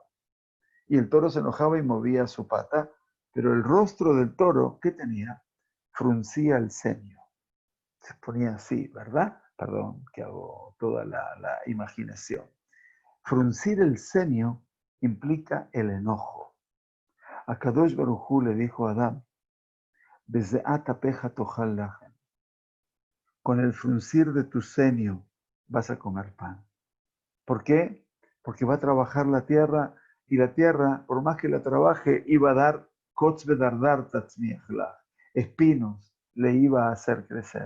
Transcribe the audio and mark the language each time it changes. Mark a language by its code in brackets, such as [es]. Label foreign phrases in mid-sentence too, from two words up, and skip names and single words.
[es] Y el toro se enojaba y movía su pata, pero el rostro del toro, ¿qué tenía? Fruncía el ceño. Se ponía así, ¿verdad? Perdón, que hago toda la imaginación. Fruncir el ceño implica el enojo. A Kadosh Baruj Hu le dijo a Adán, [he] בזעת אפך תאכל לחם. [es] Con el fruncir de tu ceño vas a comer pan. ¿Por qué? Porque va a trabajar la tierra y la tierra, por más que la trabaje, iba a dar espinos, le iba a hacer crecer.